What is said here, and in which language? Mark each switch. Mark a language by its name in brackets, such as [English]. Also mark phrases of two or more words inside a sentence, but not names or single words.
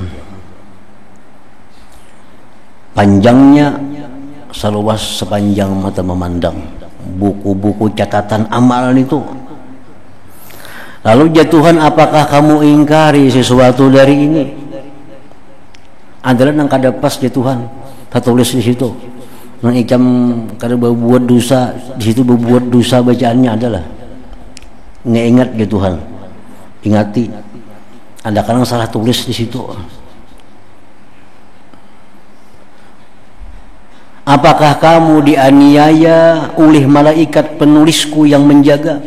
[Indonesian] Panjangnya seluas sepanjang mata memandang. Buku-buku catatan amal itu. Lalu ya Tuhan, apakah kamu ingkari sesuatu dari ini? [Banjar] Adalah nang kada pas ya Tuhan, tertulis di situ. Nang ikam kada berbuat dosa, di situ berbuat dosa bacaannya adalah ngeingat ya Tuhan. Ingati. [Indonesian] Ada kadang salah tulis di situ. Apakah kamu dianiaya oleh malaikat penulisku yang menjaga?